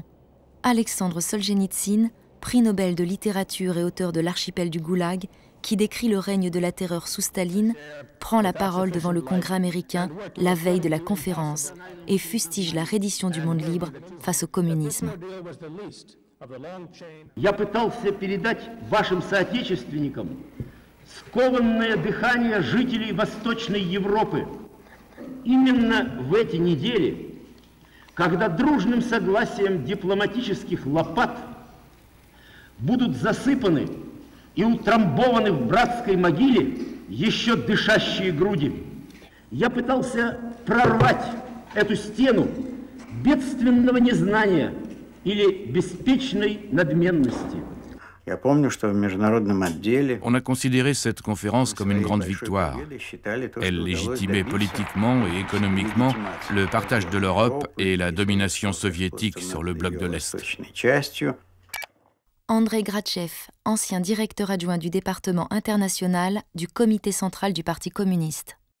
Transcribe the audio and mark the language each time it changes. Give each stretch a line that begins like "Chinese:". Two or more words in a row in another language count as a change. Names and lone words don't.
French: Alexandre Solzhenitsyn, prix Nobel de littérature et auteur de l'Archipel du Goulag, qui décrit le règne de la terreur sous Staline, prend la parole devant le Congrès américain la veille de la conférence et fustige la reddition du monde libre face au communisme.
Russian: Я пытался передать вашим соотечественникам скованное дыхание жителей Восточной Европы. Именно в эти недели, когда дружным согласием дипломатических лопат будут засыпаны и утрамбованы в братской могиле еще дышащие груди. Я пытался прорвать эту стену бедственного незнания или беспечной надменности.
French: On a considéré cette conférence comme une grande victoire. Elle légitimait politiquement et économiquement le partage de l'Europe et la domination soviétique sur le bloc de l'Est. Andrei Grachev, ancien directeur adjoint du département international du comité central du Parti communiste.